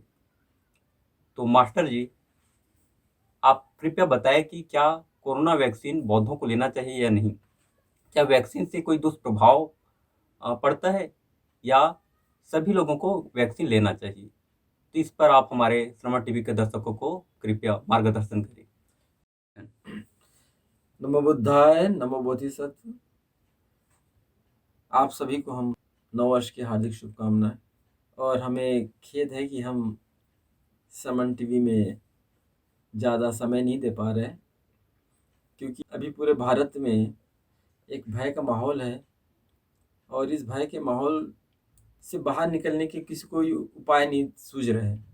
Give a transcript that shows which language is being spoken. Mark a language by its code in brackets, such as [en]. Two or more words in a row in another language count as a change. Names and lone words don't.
[hi] तो मास्टर जी, आप कृपया बताएँ कि क्या कोरोना वैक्सीन बौद्धों को लेना चाहिए या नहीं? क्या वैक्सीन से कोई दुष्प्रभाव पड़ता है या सभी लोगों को वैक्सीन लेना चाहिए? तो इस पर आप हमारे श्रवण टीवी के दर्शकों को कृपया मार्गदर्शन करें। [sa] नमो बुद्धाय नमो बोधिसत्व। [hi] आप सभी को हम नववर्ष की हार्दिक शुभकामनाएं। और हमें खेद है कि हम समन टीवी में ज़्यादा समय नहीं दे पा रहे हैं, क्योंकि अभी पूरे भारत में एक भय का माहौल है और इस भय के माहौल से बाहर निकलने के किसी कोई उपाय नहीं सूझ रहे हैं।